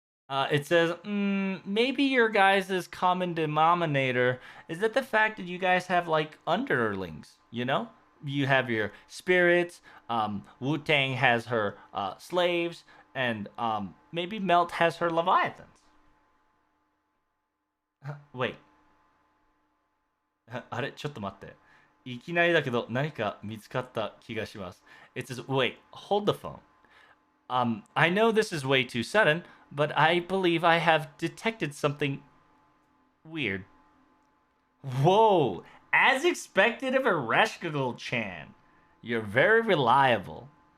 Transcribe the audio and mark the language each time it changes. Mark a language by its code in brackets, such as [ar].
[en] It says, maybe your guys' common denominator is that the fact that you guys have like underlings, you know? You have your spirits, Wu Tang has her slaves, and maybe Melt has her leviathans. Wait, [ja] あれちょっと待って。いきなりだけど何か見つかった気がします。 [en] It says, wait, hold the phone. I know this is way too sudden, but I believe I have detected something weird. Whoa! As expected of a Reshkagul-chan. You're very reliable.